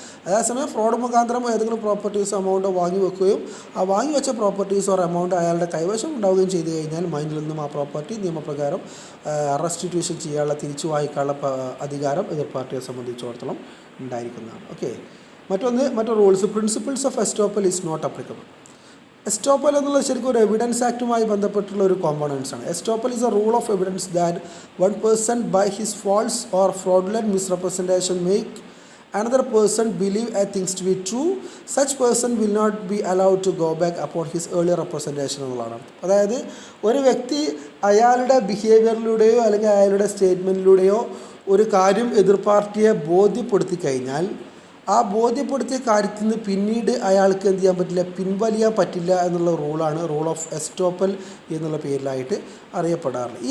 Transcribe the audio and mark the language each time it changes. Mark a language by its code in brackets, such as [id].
[ml] അതേസമയം ഫ്രോഡ് മുഖാന്തരം ഏതെങ്കിലും പ്രോപ്പർട്ടീസ് എമൗണ്ട് വാങ്ങി വെക്കുകയും ആ വാങ്ങി വെച്ച പ്രോപ്പർട്ടീസ് ഓർ എമൗണ്ട് അയാളുടെ കൈവശം ഉണ്ടാവുകയും ചെയ്തു കഴിഞ്ഞാൽ മൈനറിൽ നിന്നും ആ പ്രോപ്പർട്ടി നിയമപ്രകാരം റെസ്റ്റിറ്റ്യൂഷൻ ചെയ്യാനുള്ള, തിരിച്ചു വാങ്ങിക്കാനുള്ള അധികാരം എതിർ പാർട്ടിയെ സംബന്ധിച്ചിടത്തോളം ഉണ്ടായിരിക്കുന്നതാണ്. [en] okay, [ml] മറ്റൊരു [en] Rules principles of estoppel is not applicable. [ml] Estoppel എന്നുള്ളത് ശരിക്കും ഒരു എവിഡൻസ് ആക്റ്റുമായി ബന്ധപ്പെട്ടുള്ള ഒരു കോമ്പണൻസ് ആണ്. [en] estoppel is a rule of evidence that one person by his false or fraudulent misrepresentation make another person believe a things to be true, such person will not be allowed to go back upon his earlier representation [ml] എന്നുള്ളതാണ്. അതായത് ഒരു വ്യക്തി അയാളുടെ ബിഹേവിയറിലൂടെയോ അല്ലെങ്കിൽ അയാളുടെ സ്റ്റേറ്റ്മെൻറ്റിലൂടെയോ ഒരു കാര്യം എതിർ പാർട്ടിയെ ബോധ്യപ്പെടുത്തി കഴിഞ്ഞാൽ ആ ബോധ്യപ്പെടുത്തിയ കാര്യത്തിൽ നിന്ന് പിന്നീട് അയാൾക്ക് എന്ത് ചെയ്യാൻ പറ്റില്ല, പിൻവലിയാൻ പറ്റില്ല എന്നുള്ള റൂളാണ് റൂൾ ഓഫ് എസ്റ്റോപ്പൽ എന്നുള്ള പേരിലായിട്ട് അറിയപ്പെടാറുള്ളത്.